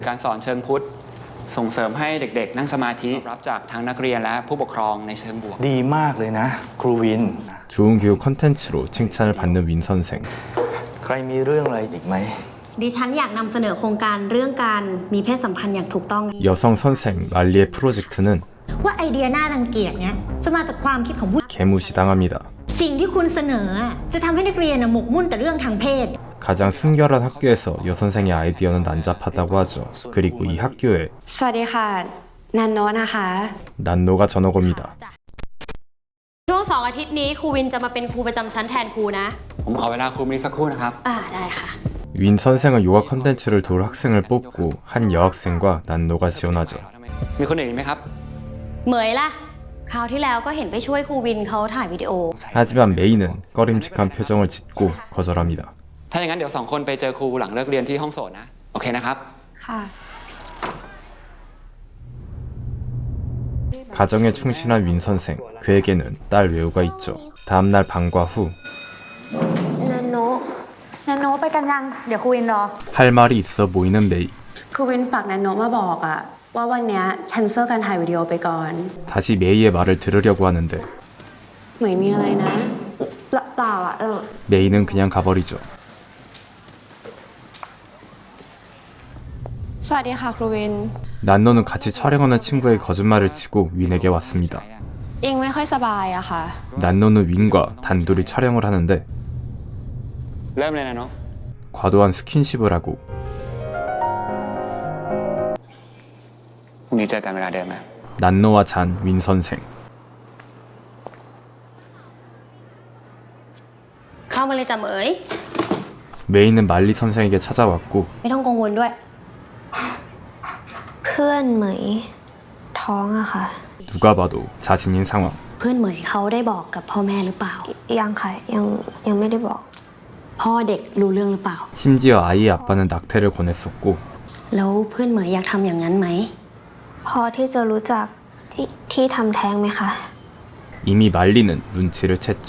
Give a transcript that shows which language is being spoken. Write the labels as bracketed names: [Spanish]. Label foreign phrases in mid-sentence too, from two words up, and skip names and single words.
[Thai] การสอนเชิงพุทธส่งเสริมให้เด็กๆนั่งสมาธิรับจากทั้งนักเรียนและผู้ปกครองในเชิงบวก ดีมากเลยนะครูวิน [Korean] 좋은 교육 컨텐츠로 칭찬을 받는 윈 선생. [Thai] ใครมีเรื่องอะไรอีกไหม ดิฉันอยากนำเสนอโครงการเรื่องการมีเพศสัมพันธ์อย่างถูกต้อง [Korean] 여성 선생 말리의 프로젝트는 [Thai] ว่าไอเดียน่ารังเกียจเนี้ยจะมาจากความคิดของผู้ [Korean] 개무시당합니다. [Thai] สิ่งที่คุณเสนอจะทำให้นักเรียนหมกมุ่นแต่เรื่องทางเพศ [Korean] 가장 순결한 학교에서 여선생의 아이디어는 난잡하다고 하죠. 그리고 이 학교에 [Thai] สวัสดีค่ะนันโนนะคะ [Korean] 난노가 전어겁니다. [Thai] ช่วง2 อาทิตย์นี้ครูวินจะมาเป็นครูประจำชั้นแทนครูนะ ผมขอเวลาครูมิสักครู่นะครับ ได้ค่ะ [Korean] 윈 선생은 요가 컨텐츠를 도울 학생을 뽑고 한 여학생과 난노가 지원하죠. [Thai] มีคนอื่นอีกไหมครับ เหมยล่ะคราวที่แล้วก็เห็นไปช่วยครูวินเขาถ่ายวิดีโอ [Korean] 하지만 메이는 꺼림칙한 표정을 짓고 거절합니다. [Thai] ถ้าอย่างนั้นเดี๋ยว2 คนไปเจอครูหลังเลิกเรียนที่ห้องโสดนะโอเคนะครับ ค่ะ [Korean] 가정에 충실한 윈 선생, 그에게는 딸 외우가 있죠. 다음날 방과 후 [Thai] นันโนไปกันยังเดี๋ยวครูวินรอ [Korean] 할 말이 있어 보이는 메이. [Thai] ครูวินฝากนันโนมาบอกอะว่าวันเนี้ยแคนเซิลการถ่ายวิดีโอไปก่อน [Korean] 다시 메이의 말을 들으려고 하는데 [Thai] เหมยมีอะไรนะเปล่าอะ [Korean] 메이는 그냥 가버리죠. [Thai] สวัสดีค่ะครูวิน [Korean] 난노는 같이 촬영하는 친구의 거짓말을 치고 윈에게 왔습니다. [Thai] อิงไม่ค่อยสบายอะค่ะ [Korean] 난노는 윈과 단둘이 촬영을 하는데 [Thai] เริ่มเลยนะเนาะ [Korean] 과도한 스킨십을 하고 [Thai] พรุ่งนี้เจอกันเวลาเดิมนะ [Korean] 난노와 잔 윈 선생. [Thai] เข้ามาเลยจ้ะเหมย [Korean] 메이는 말리 선생에게 찾아왔고 [Thai] ไม่ต้องกังวลด้วย เพื่อนเหมยท้องอะค่ะ [Korean] 누가 봐도 자신인 상황. [Thai] เพื่อนเหมยเขาได้บอกกับพ่อแม่หรือเปล่า ยังค่ะยังไม่ได้บอก พ่อเด็กรู้เรื่องหรือเปล่า [Korean] 심지어 아이의 아빠는 낙태를 권했었고 [Thai] แล้วเพื่อนเหมยอยากทำอย่างนั้นไหม พอที่จะรู้จักที่ทำแท้งไหมคะ [Korean] 이미 말리는 눈치를 챘죠.